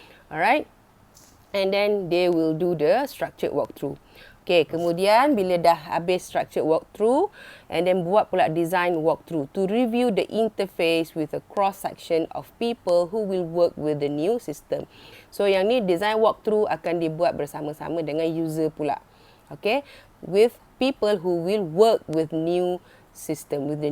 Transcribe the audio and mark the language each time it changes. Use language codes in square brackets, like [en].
[en] Alright, and then they will do the structured walkthrough. Okay, [ms] kemudian bila dah habis [en] structured walkthrough, and then [ms] buat pula [en] design walkthrough to review the interface with a cross section of people who will work with the new system. [ms] So yang ni design walkthrough akan dibuat bersama-sama dengan user pula. [en] Okay, with people who will work with the new system.